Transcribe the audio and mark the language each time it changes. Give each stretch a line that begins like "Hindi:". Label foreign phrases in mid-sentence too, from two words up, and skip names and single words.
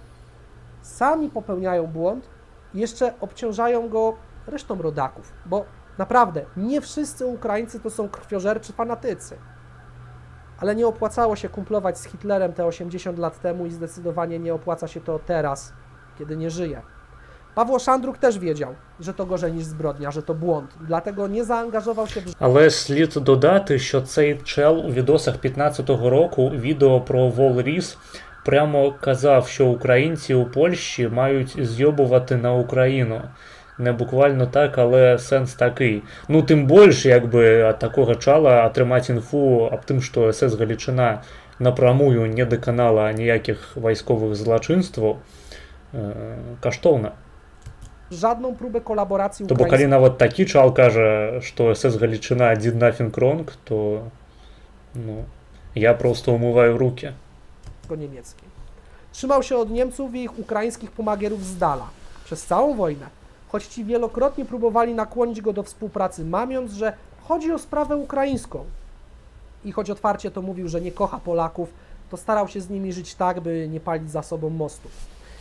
Polish: Sami popełniają błąd i jeszcze obciążają go resztą rodaków, bo naprawdę nie wszyscy Ukraińcy to są krwiożerczy fanatycy. Ale nie opłacało się kumplować z Hitlerem te 80 lat temu i zdecydowanie nie opłaca się to teraz, kiedy nie żyje. Павло Шандрук też wiedział, że to gorzej niż zbrodnia, że to błąd, dlatego
Ukrainian: не заангажував
Polish: się в...
Ukrainian: Але слід додати, що цей чел у відосах 15-го року відео про Волріс прямо казав, що українці у Польщі мають зйобувати на Україну. Не буквально так, але сенс такий. Ну, тим більше, якби,
Belarusian: ад такого чала атрымаць інфу аб тым, што СС Галічына напрамую не даканала ніякіх вайсковых злачынстваў, каштоўна.
Polish: Żadną próbę kolaboracji
Belarusian: То бо калі нават такі чал кажа, што СС Галічына адзін
English: nothing wrong,
Russian: то ну, я просто умываю руки.
Polish: Niemieckiej. Trzymał się od Niemców i ich ukraińskich pomagierów z dala przez całą wojnę, choć ci wielokrotnie próbowali nakłonić go do współpracy, mamiąc, że chodzi o sprawę ukraińską. I choć otwarcie to mówił, że nie kocha Polaków, to starał się z nimi żyć tak, by nie palić za sobą mostów.